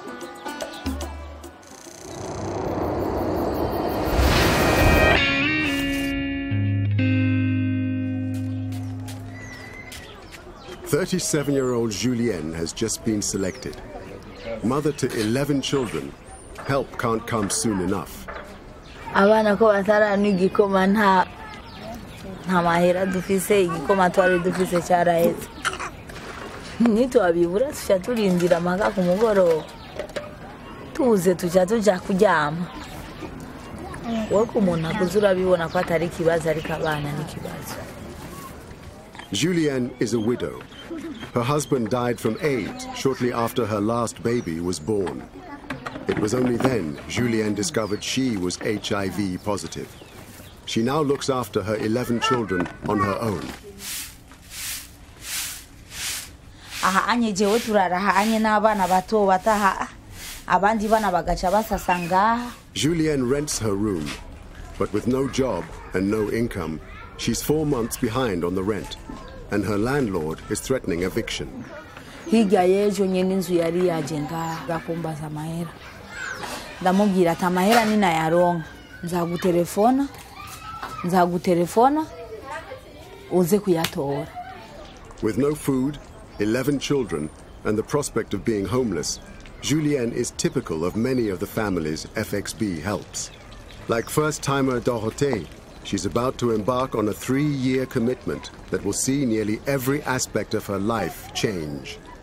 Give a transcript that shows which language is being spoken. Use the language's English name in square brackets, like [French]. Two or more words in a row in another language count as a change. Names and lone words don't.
[English] "37-year-old Julienne has just been selected. Mother to 11 children, help can't come soon enough. [Rundi] Abana ko bataranywa igikoma nta mahera dufise igikoma twari dufise cyaraheze nitwabibura tuca turindira amaka ku mugoroba tuze tuca tuja kuryama wako umuntu akuze urabibona ko atari ikibazo ariko abana n'ikibazo. [English] Julienne is a widow. Her husband died from AIDS shortly after her last baby was born. It was only then Julienne discovered she was HIV positive. She now looks after her 11 children on her own. [Rundi] Anye jewe turara anye n'abana bato bataha abandi bana bagaca basasanga. [English] Julienne rents her room, but with no job and no income, she's 4 months behind on the rent, and her landlord is threatening eviction. [Rundi] Hirya y'ejo nyene inzu yari yajenga gakumbaza amahera. Ndamubwira ati amahera ninayaronka nzagutelefona uze kuyatora. [English] With no food, 11 children, and the prospect of being homeless, Julienne is typical of many of the families FXB helps. Like first-timer Dorothée, she's about to embark on a 3-year commitment that will see nearly every aspect of her life change.